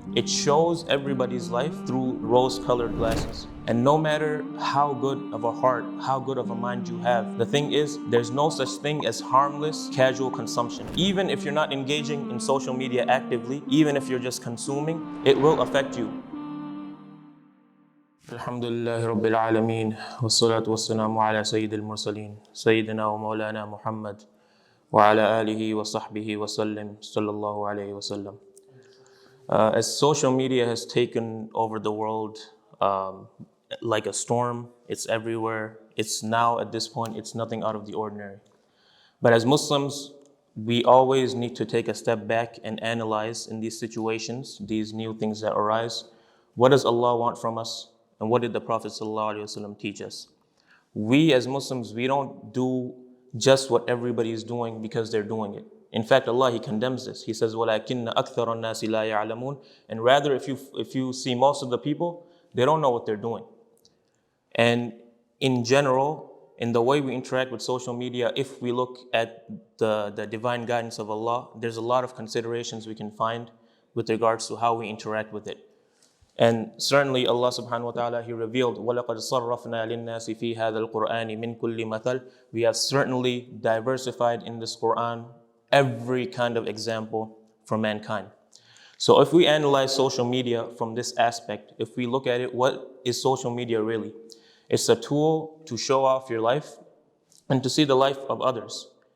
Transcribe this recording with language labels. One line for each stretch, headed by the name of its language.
English: It shows everybody's life through rose-colored glasses. And no matter how good of a heart, how good of a mind you have, the thing is, there's no such thing as harmless, casual consumption. Even if you're not engaging in social media actively, even if you're just consuming, it will affect you.
Arabic: الحمد لله رب العالمين والصلاة والسلام على سيد المرسلين سيدنا ومولانا محمد وعلى آله وصحبه وسلم صلى الله عليه وسلم.
English: As social media has taken over the world like a storm, it's everywhere. It's now at this point, it's nothing out of the ordinary. But as Muslims, we always need to take a step back and analyze in these situations, these new things that arise. What does Allah want from us? And what did the Prophet ﷺ teach us? We as Muslims, we don't do just what everybody is doing because they're doing it. In fact, Allah, He condemns this. He says,
Arabic: وَلَكِنَّ أَكْثَرَ النَّاسِ لَا يَعْلَمُونَ.
English: And rather, if you see most of the people, they don't know what they're doing. And in general, in the way we interact with social media, if we look at the divine guidance of Allah, there's a lot of considerations we can find with regards to how we interact with it. And certainly Allah subhanahu wa ta'ala, He revealed,
Arabic: وَلَقَدْ صَرَّفْنَا لِلنَّاسِ فِي هَذَا الْقُرْآنِ مِنْ كُلِّ مَثَلٍ.
English: We have certainly diversified in this Quran every kind of example for mankind. So if we analyze social media from this aspect, if we look at it, what is social media really? It's a tool to show off your life and to see the life of others.